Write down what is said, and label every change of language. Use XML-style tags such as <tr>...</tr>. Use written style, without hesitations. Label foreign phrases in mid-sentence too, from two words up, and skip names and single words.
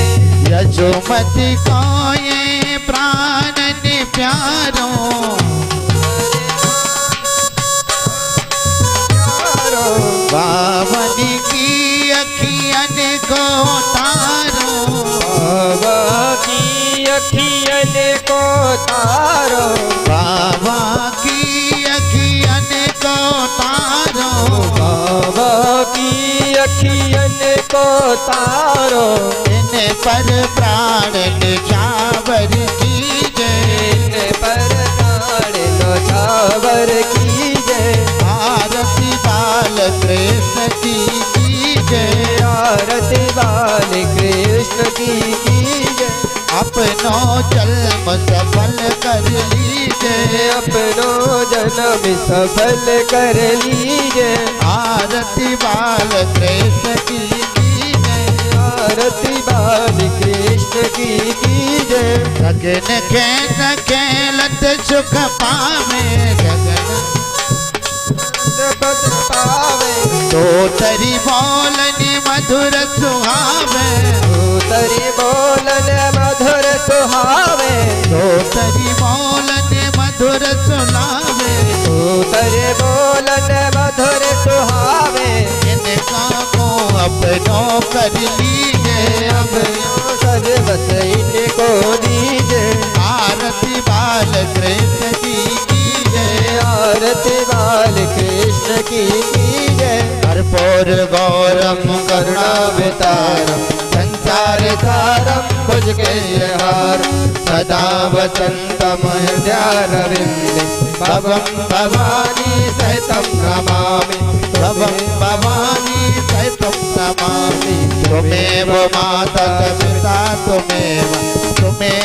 <hi>यशोमति को ये प्राणन प्यारो, बावन की अखियन को तारो, बाबा की अखियन को तारो, बाबा की अखियन को तारो, बाबा की अखियन को तारो, इन पर प्राण निछावर कीजे, इन पर प्राण निछावर कीजे, आरती बाल कृष्ण की कीजे, आरती बाल कृष्ण की कीजे, अपनो जन्म सफल कर लीजे, अपनो जन्म सफल कर लीजे, आरती बाल कृष्ण की कीजे, आरती बाल कृष्ण की कीजे, गगन के खेलत सुख पावे, गगन पद पावे, तो तरी बोलनी मधुर सुहावे, तरी बोलन मधुर सुहावे, तो तरी बोलनी मधुर सुनावे, तरी बोलन मधुर सुहावे, इनका को अपनो कर लीजे, अपनो सर्वत इनको दीजे, आरती बाल कृष्ण की कीजे, आरती बाल कृष्ण की कीजे,</hi> <sa>कर्पूर गौरम करुणावतारम संसार सारम भुज के हार, सदा वसंतम हृदयारविंदे, भवं भवानी सहितं नमामि, भवं भवानी सहितं नमामि, त्वमेव माता पिता त्वमेव</sa>